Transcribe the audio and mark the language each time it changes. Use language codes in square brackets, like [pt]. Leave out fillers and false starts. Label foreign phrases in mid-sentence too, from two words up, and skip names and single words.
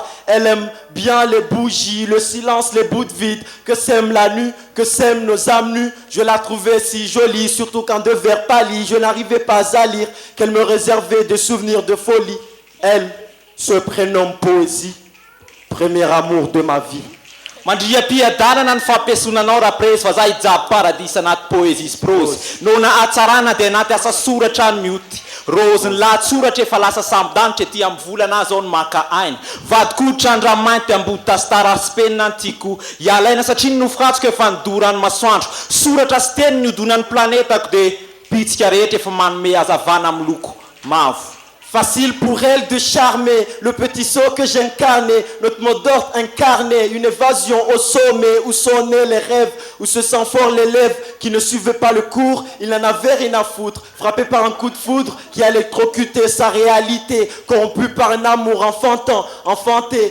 [fr] Elle aime bien les bougies, le silence, les bouts de vide. Que sème la nuit, que sèment nos âmes nues. Je la trouvais si jolie, surtout quand de verre pâli. Je n'arrivais pas à lire qu'elle me réservait des souvenirs de folie. Elle se prénomme Poésie, premier amour de ma vie. [mg] Mandriam-piadanana ny fampiasonanao raha presy fa za hijabo paradisa anaty poésie sy prose no na hatsarana dia anaty asa soratra ny mioty rose ny lahatsoratra efa lasa samby-danitra ety amin'ny volana zao ny maka aina vadikotra andramainty ambody tasitarasypenina ny tiako ialaina satria ny nofiratsika efa nidorany masoandro soratra sy teny ny odonan'ny planetako dia pitsika rehetra efa manome hazavana amin'ny loko mavo. [fr] Facile pour elle de charmer le petit saut que j'incarnais. Notre mot d'ordre incarné, une évasion au sommet où sonnaient les rêves, où se sent fort l'élève qui ne suivait pas le cours. Il n'en avait rien à foutre, frappé par un coup de foudre qui a électrocuté sa réalité, corrompu par un amour enfantin, enfanté.